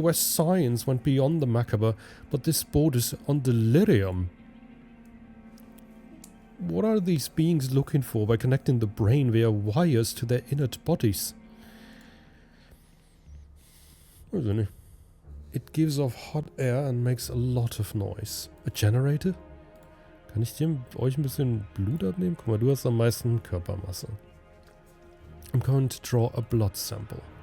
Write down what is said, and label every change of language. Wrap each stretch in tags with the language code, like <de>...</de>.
<en>West's science went beyond the macabre, but this borders on delirium. What are these beings looking for by connecting the brain via wires to their inert bodies?</en> <de>Weiß ich nicht.</de> <en>It gives off hot air and makes a lot of noise. A generator?</en> <de>Kann ich euch ein bisschen Blut abnehmen? Guck mal, du hast am meisten Körpermasse.</de> <en>I'm going to draw a blood sample.</en>